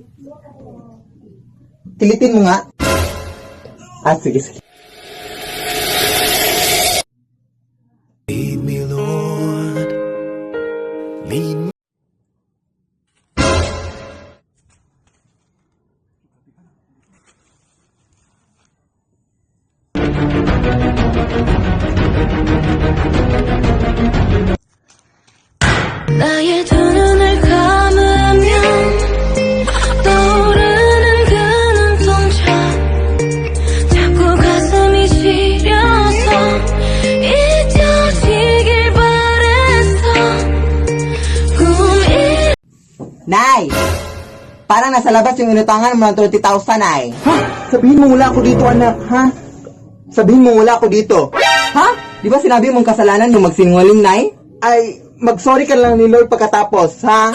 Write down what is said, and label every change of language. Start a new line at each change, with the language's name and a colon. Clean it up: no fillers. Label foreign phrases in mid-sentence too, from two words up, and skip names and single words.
Filipino: Kilitin mo nga. Sige, sige.
English: Lead me, Lord. Lead me.
Korean: 나의 두 눈을 감으면 떠오르는 그 눈동자 자꾸 가슴이 시려서 잊혀지길 바랬어 꿈이
Filipino: Nay! Parang nasa labas yung inutangan mo ng 20,000, Nay. Ha? Sabihin mo wala ako dito, anak, ha? Sabihin mo wala ako dito. Ha? Di ba sinabi mong kasalanan yung magsinungaling, Nay? Ay, mag-sorry ka lang ni Lord pagkatapos, ha?